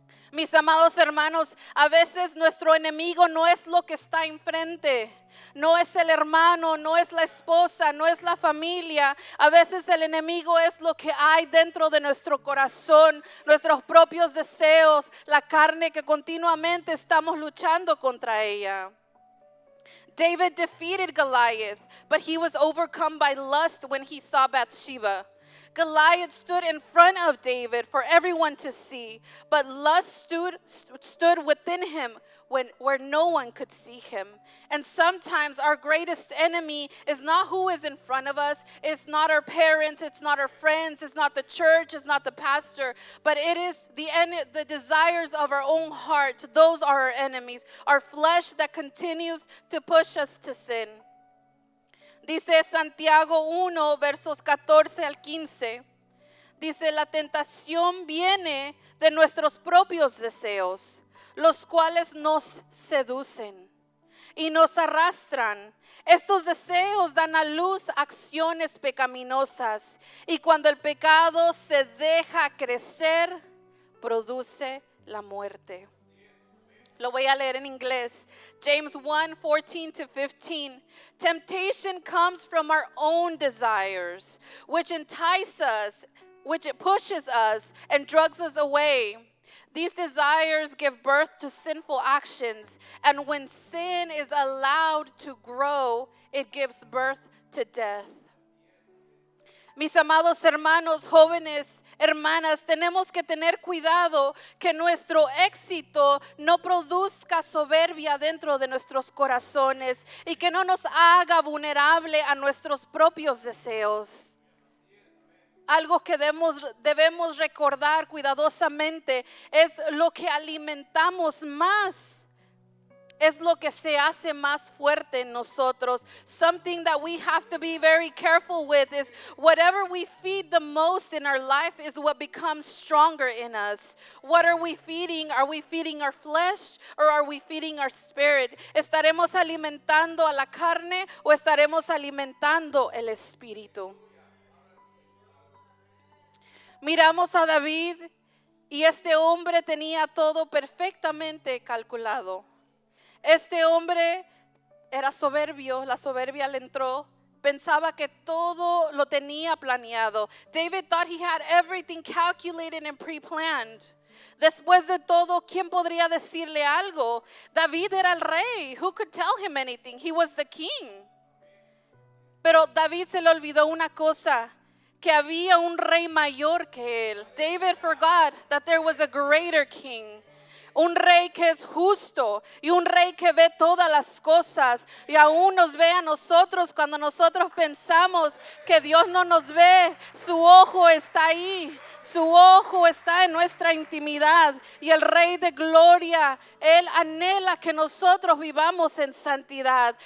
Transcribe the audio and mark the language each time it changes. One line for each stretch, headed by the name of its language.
Spanish: Mis amados hermanos, a veces nuestro enemigo no es lo que está enfrente. No es el hermano, no es la esposa, no es la familia. A veces el enemigo es lo que hay dentro de nuestro corazón, nuestros propios deseos, la carne que continuamente estamos luchando contra ella.
English: David defeated Goliath, but he was overcome by lust when he saw Bathsheba. Goliath stood in front of David for everyone to see, but lust stood within him where no one could see him. And sometimes our greatest enemy is not who is in front of us, it's not our parents, it's not our friends, it's not the church, it's not the pastor, but it is the desires of our own heart. Those are our enemies, our flesh that continues to push us to sin.
Spanish: Dice Santiago 1, versos 14 al 15. Dice, la tentación viene de nuestros propios deseos, los cuales nos seducen y nos arrastran. Estos deseos dan a luz acciones pecaminosas y cuando el pecado se deja crecer, produce la muerte. Lo voy a leer en inglés. James 1:14-15.
English: Temptation comes from our own desires, which entice us, which it pushes us and drags us away. These desires give birth to sinful actions, and when sin is allowed to grow, it gives birth to death.
Spanish: Mis amados hermanos, jóvenes, hermanas, tenemos que tener cuidado que nuestro éxito no produzca soberbia dentro de nuestros corazones y que no nos haga vulnerable a nuestros propios deseos. Algo que debemos recordar cuidadosamente es lo que alimentamos más. Es lo que se hace más fuerte en nosotros.
English: Something that we have to be very careful with is whatever we feed the most in our life is what becomes stronger in us. What are we feeding? Are we feeding our flesh or are we feeding our spirit?
Spanish: ¿Estaremos alimentando a la carne o estaremos alimentando el espíritu? Miramos a David y este hombre tenía todo perfectamente calculado. Este hombre era soberbio, la soberbia le entró, pensaba que todo lo tenía planeado.
English: David thought he had everything calculated and pre-planned.
Spanish: Después de todo, ¿quién podría decirle algo? David era el rey.
English: Who could tell him anything? He was the king.
Spanish: Pero David se le olvidó una cosa, que había un rey mayor que él.
English: David forgot that there was a greater king.
Spanish: Un rey que es justo y un rey que ve todas las cosas y aún nos ve a nosotros cuando nosotros pensamos que Dios no nos ve. Su ojo está ahí, su ojo está en nuestra intimidad y el Rey de Gloria, Él anhela que nosotros vivamos en santidad.